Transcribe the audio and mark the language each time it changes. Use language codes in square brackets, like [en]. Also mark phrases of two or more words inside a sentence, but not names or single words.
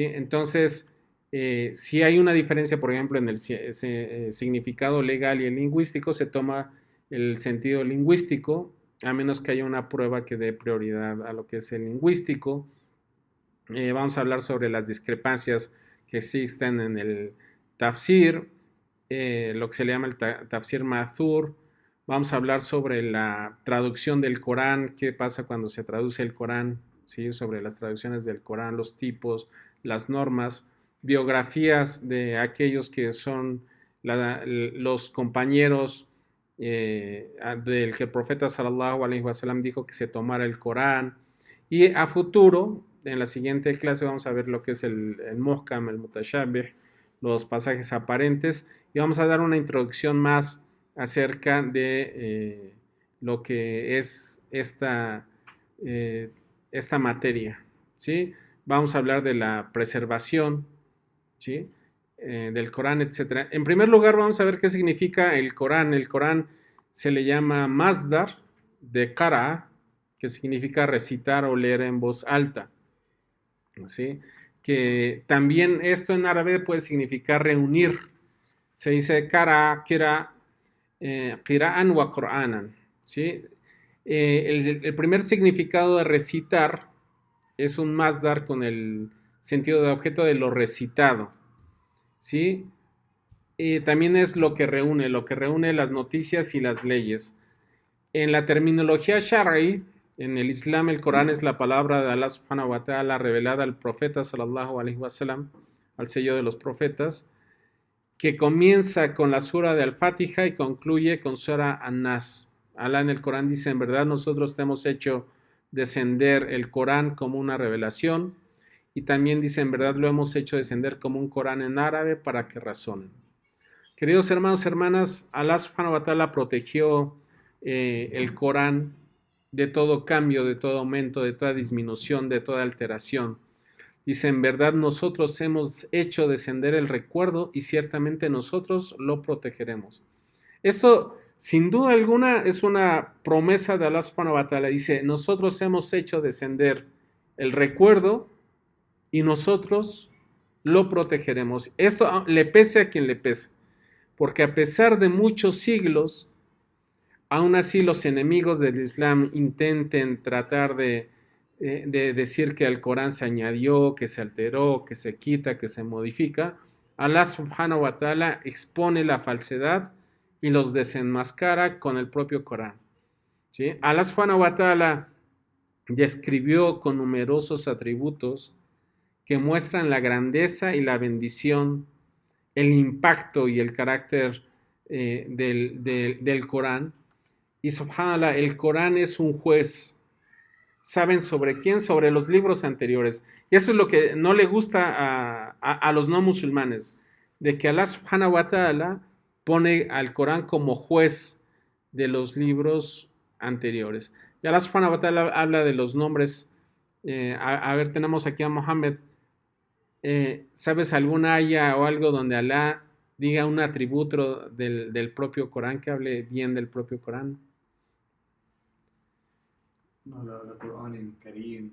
[es] Entonces, si hay una diferencia, por ejemplo, en el significado legal y el lingüístico, se toma el sentido lingüístico, a menos que haya una prueba que dé prioridad a lo que es el lingüístico. Vamos a hablar sobre las discrepancias que existen en el tafsir, lo que se le llama el [ar] تفسير مأثور. [es] Vamos a hablar sobre la traducción del Corán, qué pasa cuando se traduce el Corán, ¿sí? Sobre las traducciones del Corán, los tipos, las normas, biografías de aquellos que son los compañeros del que el profeta [ar] صلى الله عليه وسلم [es] dijo que se tomara el Corán. Y a futuro, en la siguiente clase vamos a ver lo que es el muhkam, el mutashabih, los pasajes aparentes, y vamos a dar una introducción más acerca de lo que es esta materia, ¿sí? Vamos a hablar de la preservación, ¿sí? Del Corán, etc. En primer lugar, vamos a ver qué significa el Corán. El Corán se le llama masdar de qara, que significa recitar o leer en voz alta, ¿sí? Que también esto en árabe puede significar reunir. Se dice [ar] قرأ قراءة وقرآنا, [es] ¿sí? El primer significado de recitar es un masdar con el sentido de objeto de lo recitado, ¿sí? También es lo que reúne las noticias y las leyes. En la terminología shara'i, en el Islam, el Corán es la palabra de Allah [ar] سبحانه وتعالى [es] revelada al profeta [ar] صلى الله عليه وسلم, [es] al sello de los profetas, que comienza con la sura de Al-Fatiha y concluye con sura An-Nas. Allah en el Corán dice, en verdad nosotros te hemos hecho descender el Corán como una revelación, y también dice, en verdad lo hemos hecho descender como un Corán en árabe para que razonen. Queridos hermanos y hermanas, Allah [ar] سبحانه وتعالى [es] protegió el Corán de todo cambio, de todo aumento, de toda disminución, de toda alteración. Dice, en verdad nosotros hemos hecho descender el recuerdo y ciertamente nosotros lo protegeremos. Esto, sin duda alguna, es una promesa de Allah [ar] سبحانه وتعالى. [es] Dice, nosotros hemos hecho descender el recuerdo y nosotros lo protegeremos. Esto le pese a quien le pese, porque a pesar de muchos siglos, aún así los enemigos del Islam intenten tratar de decir que al Corán se añadió, que se alteró, que se quita, que se modifica. Allah [ar] سبحانه وتعالى [es] expone la falsedad y los desenmascara con el propio Corán, ¿sí? Allah [ar] سبحانه وتعالى [es] describió con numerosos atributos que muestran la grandeza y la bendición, el impacto y el carácter del Corán. Y subhanallah, el Corán es un juez. ¿Saben sobre quién? Sobre los libros anteriores. Y eso es lo que no le gusta a los no musulmanes, de que Allah [ar] سبحانه وتعالى [es] pone al Corán como juez de los libros anteriores. Y Allah [ar] سبحانه وتعالى [es] habla de los nombres. A ver, tenemos aquí a Mohammed. ¿Sabes alguna aya o algo donde Allah diga un atributo del propio Corán, que hable bien del propio Corán? No, la Corán en Karim.